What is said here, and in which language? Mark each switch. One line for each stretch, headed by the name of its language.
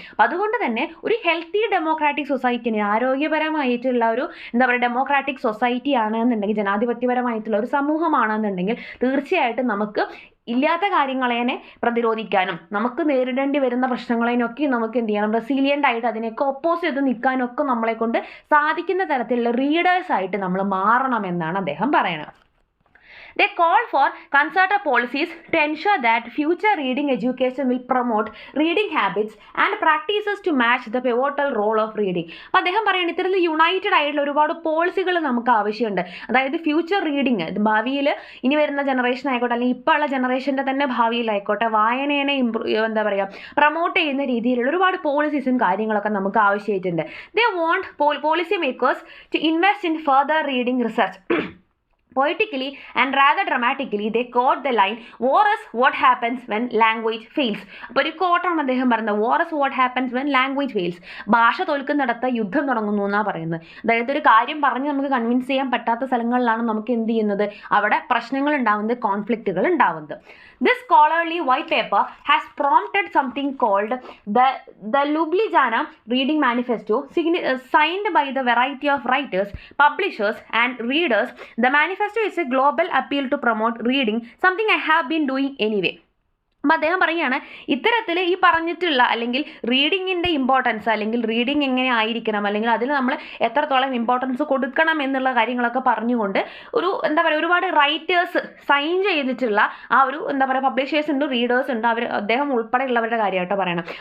Malayalam: അപ്പോൾ അതുകൊണ്ട് തന്നെ ഒരു ഹെൽത്തി ഡെമോക്രാറ്റിക് സൊസൈറ്റിനെ, ആരോഗ്യപരമായിട്ടുള്ള ഒരു എന്താ പറയുക ഡെമോക്രാറ്റിക് സൊസൈറ്റി ആണെന്നുണ്ടെങ്കിൽ, ജനാധിപത്യപരമായിട്ടുള്ള ഒരു സമൂഹമാണെന്നുണ്ടെങ്കിൽ തീർച്ചയായിട്ടും നമുക്ക് ഇല്ലാത്ത കാര്യങ്ങളെ പ്രതിരോധിക്കാനും നമുക്ക് നേരിടേണ്ടി വരുന്ന പ്രശ്നങ്ങളെയൊക്കെ നമുക്ക് എന്ത് ചെയ്യണം, റെസിലിയൻ്റ് ആയിട്ട് അതിനെയൊക്കെ ഒപ്പോസ് ചെയ്ത് നിൽക്കാനൊക്കെ നമ്മളെ കൊണ്ട് സാധിക്കുന്ന തരത്തിലുള്ള റീഡേഴ്സായിട്ട് നമ്മൾ മാറണമെന്നാണ് അദ്ദേഹം പറയുന്നത്.
English: They call for concerted policies to ensure that future reading education will promote reading habits and practices to match the pivotal role of reading.
Malayalam: അപ്പോൾ അദ്ദേഹം പറയുന്നത് ഇത്തരത്തിൽ യുണൈറ്റഡ് ആയിട്ടുള്ള ഒരുപാട് പോളിസികൾ നമുക്ക് ആവശ്യമുണ്ട്. അതായത് ഫ്യൂച്ചർ റീഡിങ് ഭാവിയിൽ ഇനി വരുന്ന ജനറേഷൻ ആയിക്കോട്ടെ അല്ലെങ്കിൽ ഇപ്പോൾ ഉള്ള ജനറേഷൻ്റെ തന്നെ ഭാവിയിലായിക്കോട്ടെ വായനയെ എന്താ പറയുക പ്രൊമോട്ട് ചെയ്യുന്ന രീതിയിലുള്ള ഒരുപാട് പോളിസീസും കാര്യങ്ങളൊക്കെ നമുക്ക് ആവശ്യമായിട്ടുണ്ട്.
English: They want policy makers to invest in further reading research. Poetically and rather dramatically, they quote the line, "War is what happens when language fails."
Malayalam: അപ്പോൾ ഒരു കോട്ടാണ് അദ്ദേഹം പറയുന്നത്,
English: "War is what happens when language fails."
Malayalam: ഭാഷ തോൽക്കുന്നിടത്ത് യുദ്ധം തുടങ്ങുന്നു എന്നാണ് പറയുന്നത്. അതായത് ഒരു കാര്യം പറഞ്ഞ് നമുക്ക് കൺവിൻസ് ചെയ്യാൻ പറ്റാത്ത സ്ഥലങ്ങളിലാണ് നമുക്ക് എന്ത് ചെയ്യുന്നത്, അവിടെ പ്രശ്നങ്ങൾ ഉണ്ടാവുന്നത്, കോൺഫ്ലിക്റ്റുകൾ ഉണ്ടാവുന്നത്.
English: This scholarly white paper has prompted something called the Ljubljana Reading Manifesto, signed by the variety of writers, publishers and readers. The manifesto is a global appeal to promote reading, something I have been doing anyway.
Malayalam: അപ്പം അദ്ദേഹം പറയുകയാണ് ഇത്തരത്തിൽ ഈ പറഞ്ഞിട്ടുള്ള അല്ലെങ്കിൽ റീഡിങ്ങിൻ്റെ importance അല്ലെങ്കിൽ reading എങ്ങനെ ആയിരിക്കണം അല്ലെങ്കിൽ അതിൽ നമ്മൾ എത്രത്തോളം ഇമ്പോർട്ടൻസ് കൊടുക്കണം എന്നുള്ള കാര്യങ്ങളൊക്കെ പറഞ്ഞുകൊണ്ട് ഒരു എന്താ പറയുക ഒരുപാട് റൈറ്റേഴ്സ് സൈൻ ചെയ്തിട്ടുള്ള ആ ഒരു എന്താ പറയുക പബ്ലിഷേഴ്സ് ഉണ്ട്, റീഡേഴ്സ് ഉണ്ട്, അദ്ദേഹം ഉൾപ്പെടെയുള്ളവരുടെ കാര്യമായിട്ട് പറയണം.